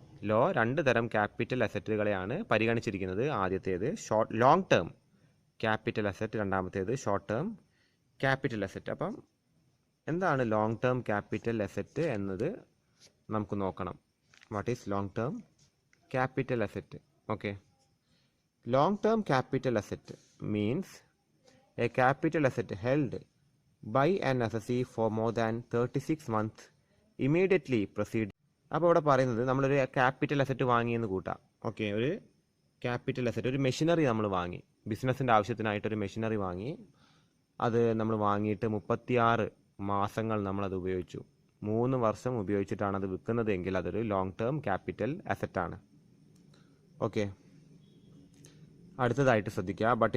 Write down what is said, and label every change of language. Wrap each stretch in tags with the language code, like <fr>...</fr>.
<ml>2 തരം ക്യാപിറ്റൽ അസറ്റുകളെയാണ് പരിഗണിച്ചിരിക്കുന്നത്. ആദ്യത്തേത് long term capital asset, രണ്ടാമത്തേത് ഷോർട്ട് ടേം ക്യാപിറ്റൽ അസറ്റ്. അപ്പം എന്താണ് ലോങ് ടേം ക്യാപിറ്റൽ അസറ്റ് എന്നത് നമുക്ക് നോക്കണം.</ml> <en>What is long term capital asset? Okay. Long term capital asset means a capital asset held by an assessee for more than 36 months immediately preceding.</en> <ml>അപ്പോൾ ഇവിടെ പറയുന്നത് നമ്മളൊരു capital asset വാങ്ങിയെന്ന് കൂട്ടാം. Okay. ഒരു capital asset, ഒരു മെഷീനറി നമ്മൾ വാങ്ങി, ബിസിനസ്സിൻ്റെ ആവശ്യത്തിനായിട്ടൊരു മെഷീനറി വാങ്ങി. അത് നമ്മൾ വാങ്ങിയിട്ട് 36 മാസങ്ങൾ നമ്മളത് ഉപയോഗിച്ചു. 3 വർഷം ഉപയോഗിച്ചിട്ടാണ് അത് വിൽക്കുന്നത് എങ്കിൽ അതൊരു ലോങ് ടേം ക്യാപിറ്റൽ അസറ്റാണ്. ഓക്കെ. അടുത്തതായിട്ട് ശ്രദ്ധിക്കുക.</ml>